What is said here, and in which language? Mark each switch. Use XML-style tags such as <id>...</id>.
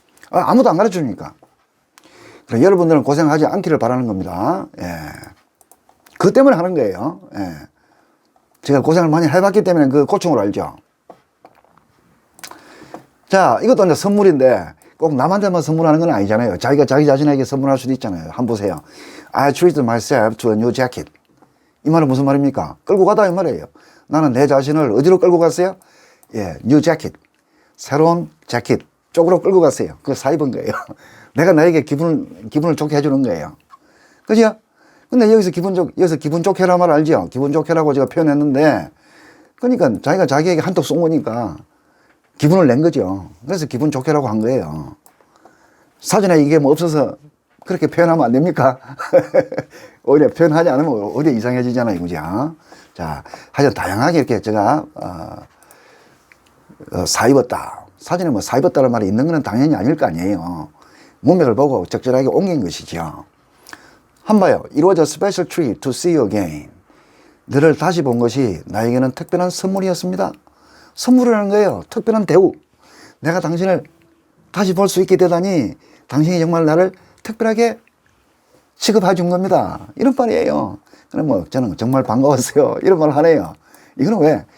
<ko>아무도 안 가르쳐 주니까. 그래서 여러분들은 고생하지 않기를 바라는 겁니다. 예. 그 때문에 하는 거예요. 예. 제가 고생을 많이 해봤기 때문에 그 고충을 알죠. 자, 이것도 이제 선물인데 꼭 남한테만 선물하는 건 아니잖아요. 자기가 자기 자신에게 선물할 수도 있잖아요. 한번 보세요.</ko> <en>I treated myself to a new jacket.</en> <ko>이 말은 무슨 말입니까? 끌고 가다 이 말이에요. 나는 내 자신을 어디로 끌고 갔어요? 예,</ko> <en>new jacket.</en> <ko>새로운 재킷 쪽으로 끌고 갔어요. 그거 사 입은 거예요. 내가 나에게 기분을 좋게 해주는 거예요. 그죠? 근데 여기서 기분 좋게라는 말 알죠? 기분 좋게라고 제가 표현했는데, 그러니까 자기가 자기에게 한턱 쏜 거니까 기분을 낸 거죠. 그래서 기분 좋게라고 한 거예요. 사전에 이게 뭐 없어서 그렇게 표현하면 안 됩니까? 오히려 표현하지 않으면 오히려 이상해지잖아요. 그죠? 자, 하여튼 다양하게 이렇게 제가, 사 입었다. 사전에 뭐 사 입었다는 말이 있는 건 당연히 아닐 거 아니에요. 문맥을 보고 적절하게 옮긴 것이죠. 한 봐요.</ko> <en>It was a special treat to see you again.</en> <ko>너를 다시 본 것이 나에게는 특별한 선물이었습니다. 선물이라는 거예요. 특별한 대우. 내가 당신을 다시 볼 수 있게 되다니 당신이 정말 나를 특별하게 취급해 준 겁니다. 이런 말이에요. 그럼 뭐 저는 정말 반가웠어요. 이런 말을 하네요. 이거는 왜?</ko>